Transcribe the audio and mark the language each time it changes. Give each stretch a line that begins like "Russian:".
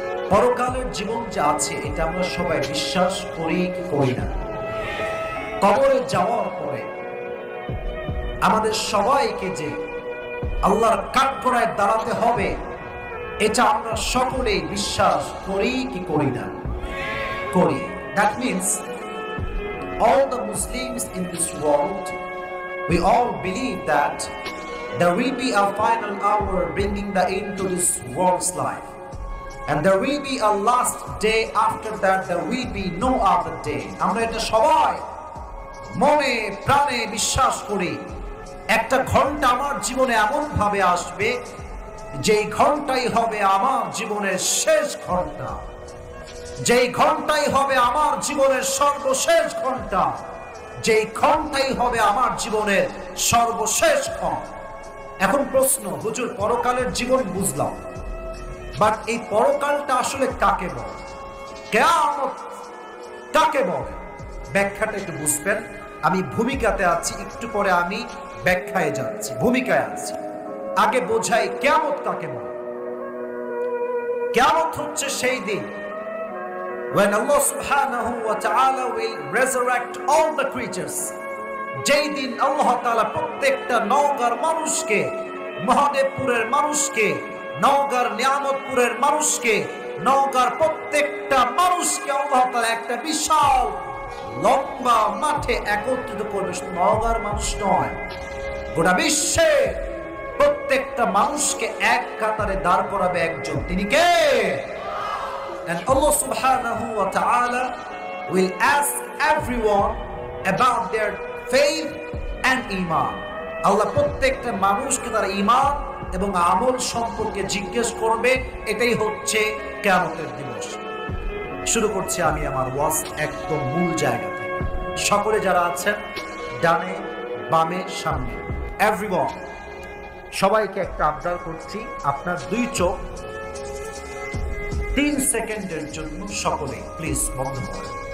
Bangla: পরকালের জীবন যা আছে, এটা আমরা সবাই বিশ্বাস করি কি করি না? কবরে যাওয়ার পরে আমাদের সবাইকে যে আল্লাহর কাঠগড়ায় দাঁড়াতে হবে, এটা আমরা সকলেই বিশ্বাস করি কি করি না? করি।
English: That means all the Muslims in this world, we all believe that there will be a final hour bringing the end to this world's life. and there will be a last day. After that there will be no other day.
Bangla: আমরা এটা সবাই মনে প্রাণে বিশ্বাস করি। একটা ঘন্টা আমার জীবনে এমন ভাবে আসবে যেই ঘন্টাই হবে আমার জীবনের শেষ ঘন্টা, যেই ঘন্টাই হবে আমার জীবনের সর্বশেষ ঘন্টা, যেই ঘন্টাই হবে আমার জীবনের সর্বশেষ ক্ষণ। এখন প্রশ্ন, হুজুর পরকালের জীবন বুঝলাম, বাট এই পরকালটা আসলে কাকে বলে, কিয়ামত কাকে বলে? ব্যাখ্যাটা একটু বুঝবেন। আমি ভূমিকাতে আছি, একটু পরে আমি ব্যাখ্যায় যাচ্ছি, ভূমিকায় আছি। আগে বোঝাই কিয়ামত কাকে বলে। কিয়ামত হচ্ছে সেই দিন
English: when Allah subhanahu wa ta'ala will resurrect all the creatures.
Bangla: যেই দিন আল্লাহ তাআলা প্রত্যেকটা নওগাঁর মানুষকে, মহাদেবপুরের মানুষকে, নওগাঁর নিয়ামতপুরের মানুষকে, নওগাঁর প্রত্যেকটা মানুষকে আল্লাহ তাআলা একটা বিশাল লম্বা মাঠে একত্রিত করবে। শুধু নওগাঁর মানুষ নয়, গোটা বিশ্বে প্রত্যেকটা মানুষকে এক কাতারে দাঁড় করাবে একজন, তিনি কে?
English: And Allah subhanahu wa ta'ala will ask everyone about their faith and iman.
Bangla: আল্লাহ প্রত্যেকটা মানুষকে তার ঈমান এবং আমল সম্পর্কে জিজ্ঞেস করবে। এটাই হচ্ছে কিয়ামতের দিবস। শুরু করছি আমি আমার ওয়াজ একদম মূল জায়গা থেকে। সকলে যারা আছেন ডানে বামে সামনে, এভরিওয়ান, সবাইকে একটা আবদার করছি, আপনার দুই চোখ 3 সেকেন্ডের জন্য সকলে প্লিজ বন্ধ করেন।